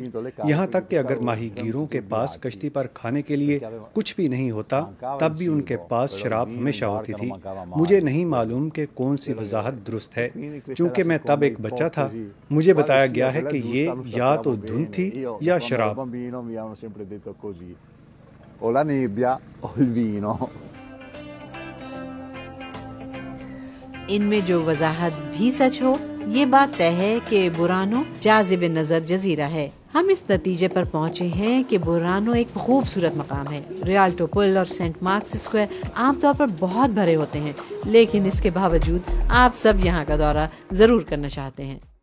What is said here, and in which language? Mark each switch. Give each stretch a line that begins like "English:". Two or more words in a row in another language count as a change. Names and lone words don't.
Urdu: یہاں تک کہ اگر ماہی گیروں کے پاس کشتی پر کھانے کے لیے کچھ بھی نہیں ہوتا تب بھی ان کے پاس شراب ہمیشہ ہوتی تھی. مجھے نہیں معلوم کہ کون سی وضاحت درست ہے، چونکہ میں تب ایک بچہ تھا. مجھے بتایا گیا ہے کہ یہ یا تو دھند تھی یا شراب.
Italian: o la nebbia o il vino।
Urdu: ان میں جو وضاحت بھی سچ ہو، یہ بات طے ہے کہ بورانو جاذب نظر جزیرہ ہے. ہم اس نتیجے پر پہنچے ہیں کہ بورانو ایک خوبصورت مقام ہے۔ ریالٹو پل اور سینٹ مارکس اسکوائر عام طور پر بہت بھرے ہوتے ہیں، لیکن اس کے باوجود آپ سب یہاں کا دورہ ضرور کرنا چاہتے ہیں۔